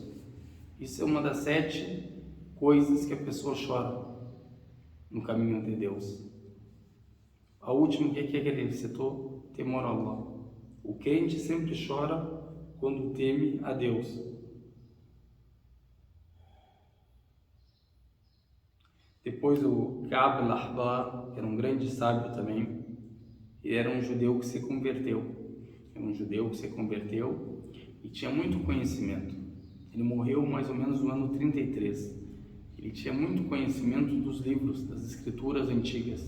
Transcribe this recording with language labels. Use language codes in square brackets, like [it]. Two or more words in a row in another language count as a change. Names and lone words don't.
[pt] Isso é uma das 7 coisas que a pessoa chora no caminho de Deus. A última que ele citou, temor a Allah. O crente sempre chora quando teme a Deus. Depois o Ka'b al-Ahbar, que era um grande sábio também, ele era um judeu que se converteu. E tinha muito conhecimento. Ele morreu mais ou menos no ano 33. Ele tinha muito conhecimento dos livros, das escrituras antigas.